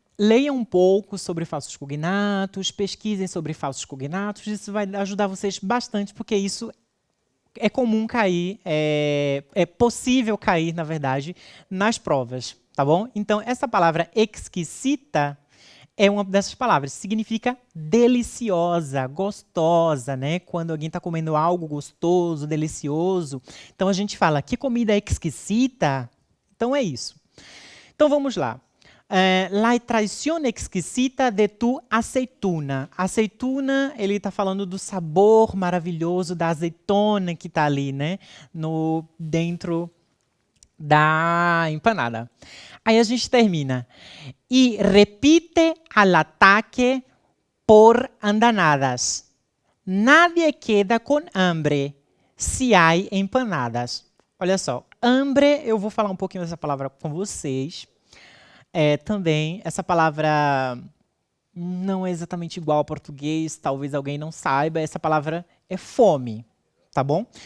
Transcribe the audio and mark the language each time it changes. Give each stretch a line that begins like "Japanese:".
Portuguese: leiam um pouco sobre falsos cognatos, pesquisem sobre falsos cognatos, isso vai ajudar vocês bastante, porque isso é comum cair, é possível cair, na verdade, nas provas, tá bom? Então, essa palavra exquisita é uma dessas palavras, significa deliciosa, gostosa, né? Quando alguém está comendo algo gostoso, delicioso. Então, a gente fala,
Spanish: que comida exquisita?
Portuguese: Então, é isso. Então, vamos lá.
Spanish: La traición exquisita de tu aceituna.
Portuguese: Aceituna, ele está falando do sabor maravilhoso da azeitona que está ali, né? Dentro da empanada. Aí a gente termina.
Spanish: E repite al ataque por andanadas. Nadie queda com hambre se há empanadas.
Portuguese: Olha só, hambre, eu vou falar um pouquinho dessa palavra com vocês. Também, essa palavra não é exatamente igual ao português, talvez alguém não saiba, essa palavra é fome, tá bom?